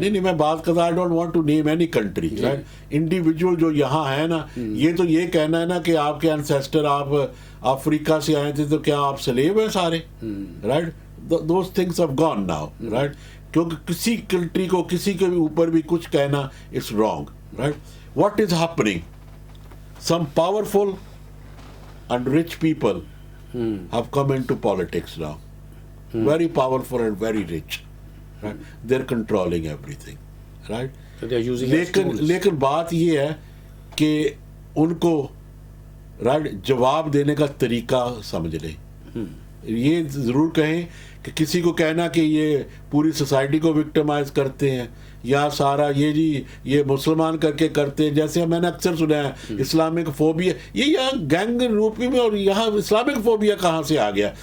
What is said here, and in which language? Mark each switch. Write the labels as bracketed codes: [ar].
[ur] نہیں میں بات کرتا, [en] I don't want to name any country, right. [ur] Individual جو یہاں ہے نا, یہ تو یہ کہنا ہے نا کہ آپ کے انسیسٹر آپ افریقہ سے آئے تھے تو کیا آپ سلیب ہیں سارے, right. [en] Those things have gone now, right. [ur] کیونکہ کسی کنٹری کو کسی کے اوپر بھی کچھ کہنا [en] It's wrong, right. What is happening, some powerful and rich people have come into politics now, very powerful and very rich, right? They're controlling everything, right? So they are using as tools. [ur] لیکن بات یہ ہے کہ ان کو right جواب دینے کا طریقہ سمجھ لیں. یہ ضرور کہیں کہ کسی کو کہنا کہ یہ پوری سوسائٹی کو وکٹمائز کرتے ہیں یا سارا یہ جی یہ مسلمان کر کے کرتے ہیں, جیسے میں نے اکثر سنا ہے اسلامک فوبیا, یہ یہاں گینگ روپی میں, اور یہاں اسلامک فوبیا کہاں سے آ گیا.